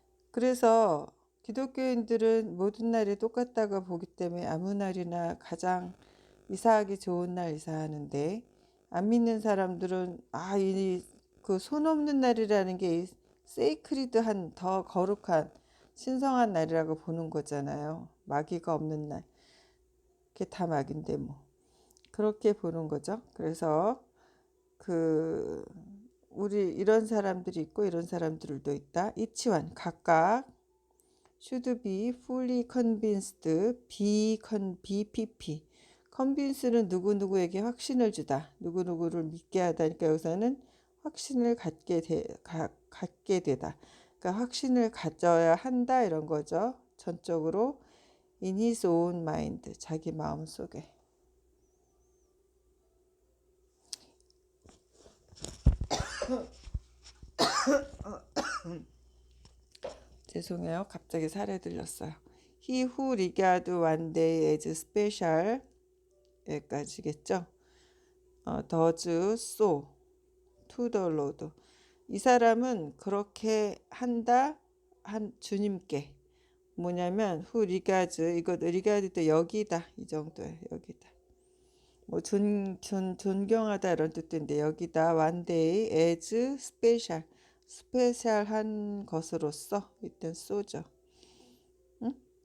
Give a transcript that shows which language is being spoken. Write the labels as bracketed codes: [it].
[ko] 그래서 기독교인들은 모든 날이 똑같다고 보기 때문에 아무 날이나 가장 이사하기 좋은 날 이사하는데, 안 믿는 사람들은 이 그 손 없는 날이라는 게 세이크리드한, 더 거룩한 신성한 날이라고 보는 거잖아요. 마귀가 없는 날. 그게 다 마귀인데 뭐. 그렇게 보는 거죠. 그래서 그 우리 이런 사람들이 있고 이런 사람들도 있다. 이치완 각각 [en] should be fully convinced, [ko] BPP. convince는 누구누구에게 확신을 주다, 누구누구를 믿게 하다니까 여기서는 확신을 갖게 되다. 그러니까 확신을 가져야 한다 이런 거죠. 전적으로 [en] in his own mind, [ko] 자기 마음 속에. 죄송해요. 갑자기 살에 들렸어요. [en] He who regard one day as special, [ko] 여기까지겠죠. [en] does so to the Lord. [ko] 이 사람은 그렇게 한다, 주님께. 뭐냐면 [en] who regards, [ko] 이거 regard도 여기다, 이 정도예요. 여기다. 뭐 존경하다 이런 뜻인데 여기다 [en] one day as special, [ko] 스페셜한 것으로서 이땐 쏘죠. 응?